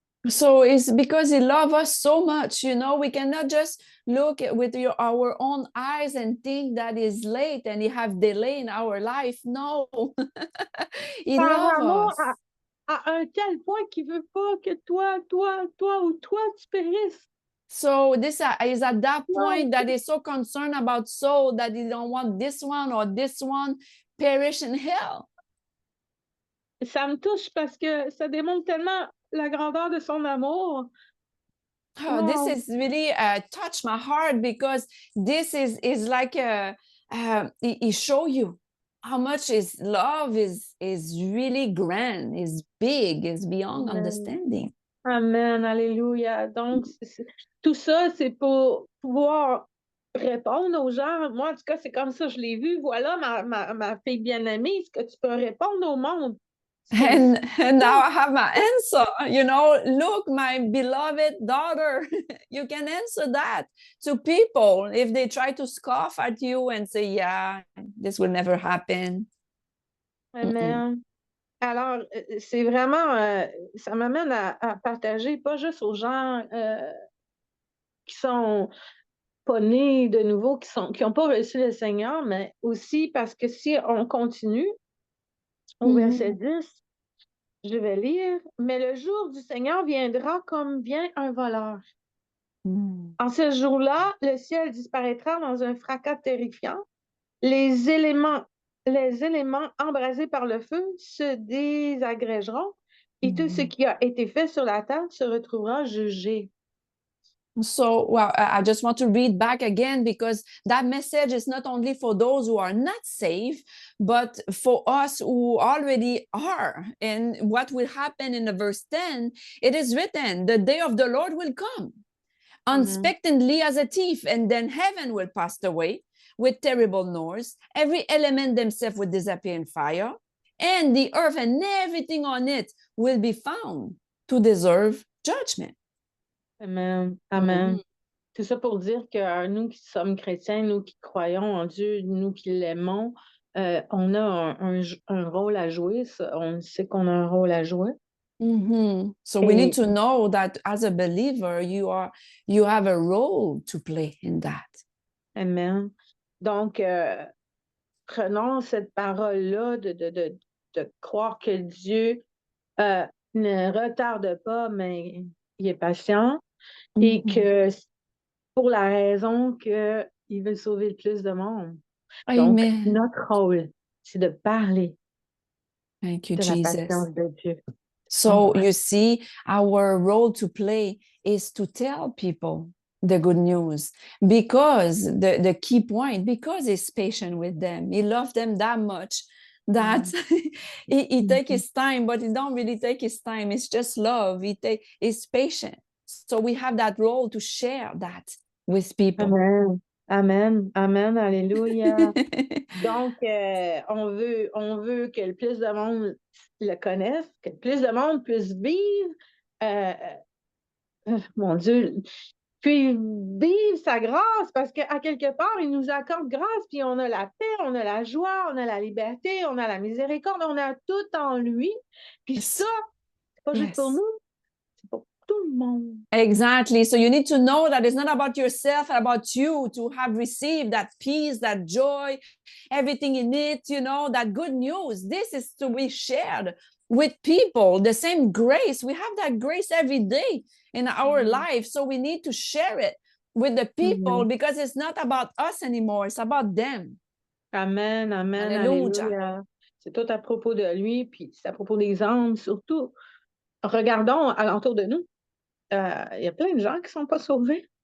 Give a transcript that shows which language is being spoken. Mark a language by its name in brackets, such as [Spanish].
[English] So it's because he loves us so much, you know, we cannot just look with our own eyes and think that is late and he have delay in our life. No, he loves us. [French] À un tel point qu'il veut pas que toi tu périsses. [English] So this is at that point that he's so concerned about soul that he don't want this one or this one perish in hell. [French] Ça me touche parce que ça démontre tellement la grandeur de son amour. [English] Oh, this is really touched my heart because this is like He show you how much his love is really grand, is big, is beyond Amen. understanding. [French] Amen, alléluia. Donc, tout ça, c'est pour pouvoir répondre aux gens. Moi, en tout cas, c'est comme ça, je l'ai vu. Voilà, ma fille bien-aimée, ce que tu peux répondre au monde. [English] And now I have my answer. You know, look, my beloved daughter, you can answer that to people if they try to scoff at you and say, yeah, this will never happen. Amen. [French] Alors, c'est vraiment, ça m'amène à partager, pas juste aux gens qui sont pas nés de nouveau, qui n'ont pas reçu le Seigneur, mais aussi parce que si on continue au verset 10, je vais lire, mais le jour du Seigneur viendra comme vient un voleur. En ce jour-là, le ciel disparaîtra dans un fracas terrifiant. Les éléments embrasés par le feu se désagrégeront et tout ce qui a été fait sur la terre se retrouvera jugé. [English] So, well, I just want to read back again because that message is not only for those who are not saved, but for us who already are. And what will happen in the verse 10, it is written, the day of the Lord will come unexpectedly as a thief, and then heaven will pass away with terrible noise. Every element themselves will disappear in fire, and the earth and everything on it will be found to deserve judgment. Amen. Amen. [French] C'est ça pour dire que nous qui sommes chrétiens, nous qui croyons en Dieu, nous qui l'aimons, on a un rôle à jouer. On sait qu'on a un rôle à jouer. [English] So we need to know that as a believer, you have a role to play in that. Amen. [French] Donc, prenons cette parole-là de croire que Dieu ne retarde pas, mais il est patient et que pour la raison qu'il veut sauver le plus de monde. Donc, Amen. notre rôle, c'est de parler [English] Thank you, [French] de la [English] Jesus. [French] patience de Dieu. [English] So you see, our role to play is to tell people the good news, because the key point, because he's patient with them. He loves them that much that he take his time, but he don't really take his time. It's just love. He's patient. So we have that role to share that with people. Amen. Amen. Amen. Alléluia. [French] Donc, on veut que le plus de monde le connaisse, que le plus de monde puisse vivre, mon Dieu, puis vivre sa grâce, parce qu'à quelque part, il nous accorde grâce, puis on a la paix, on a la joie, on a la liberté, on a la miséricorde, on a tout en lui. Puis ça, c'est pas juste pour nous, c'est pour tout le monde. [English] Exactly. So you need to know that it's not about yourself, but about you to have received that peace, that joy, everything in it, you know, that good news. This is to be shared with people. The same grace. We have that grace every day in our life. So we need to share it with the people because it's not about us anymore. It's about them. Amen, amen, alléluia. [French] C'est tout à propos de lui, puis c'est à propos des âmes surtout. Regardons alentour de nous. Il y a plein de gens qui ne sont pas sauvés.